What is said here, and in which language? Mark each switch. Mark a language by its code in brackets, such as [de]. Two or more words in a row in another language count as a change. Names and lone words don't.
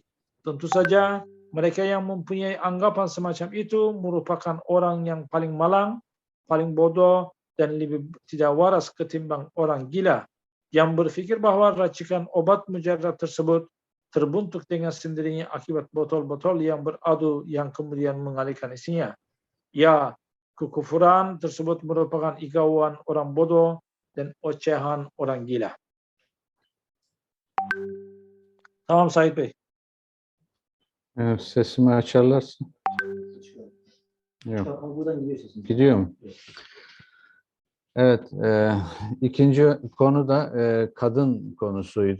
[id] Tentu saja, mereka yang mempunyai anggapan semacam itu merupakan orang yang paling malang, paling bodoh, dan lebih tidak waras ketimbang orang gila yang berpikir bahwa racikan obat mujarab tersebut terbentuk dengan sendirinya akibat botol-botol yang beradu yang kemudian mengalihkan isinya. Ya, kekufuran tersebut merupakan igauan orang bodoh dan ocehan orang gila. [tr] Tamam Said Bey. Evet, sesimi açarlarsa. Yok. Buradan gidiyor sesin. Gidiyor mu? Evet, ikinci konu da kadın konusuydu.